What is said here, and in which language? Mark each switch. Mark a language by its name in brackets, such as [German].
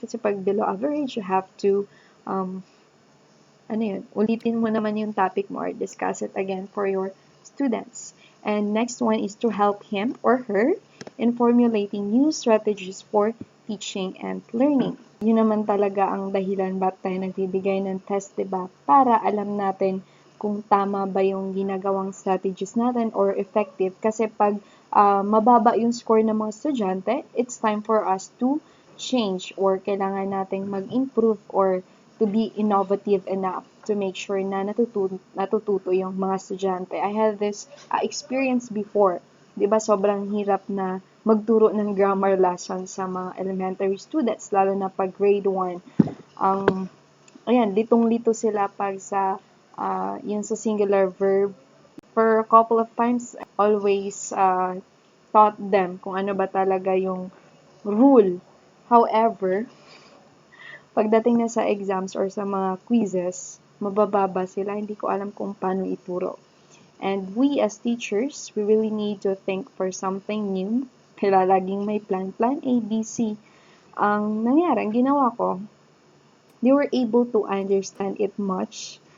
[English] Kasi pag below average, you have to [Filipino] ulitin mo naman yung [English] topic mo or discuss it again for your students. And next one is to help him or her in formulating new strategies for teaching and learning. [Filipino] Yun naman talaga ang dahilan ba't tayo nagbibigay ng test, diba? Para alam natin kung tama ba yung ginagawang strategies natin [English] or effective. [Filipino] Kasi pag mababa yung score ng mga estudyante, [English] it's time for us to change or [Filipino] kailangan nating mag-improve or [English] to be innovative enough to make sure [Filipino] na natututo yung mga estudyante. [English] I had this experience before. [Filipino] Diba sobrang hirap na magturo ng grammar lesson sa mga elementary students, lalo na pag grade 1. Litong-lito sila pag sa yung sa singular verb. [English] For a couple of times, always taught them [Filipino] kung ano ba talaga yung [English] rule. [Filipino] However, pagdating na sa exams or sa mga quizzes, mabababa sila. Hindi ko alam kung paano ituro. [English] And we as teachers, we really need to think for something new. [Filipino] Kaya laging may plan A, B, C. Ang nangyari, ang ginawa ko, [English] they were able to understand it much.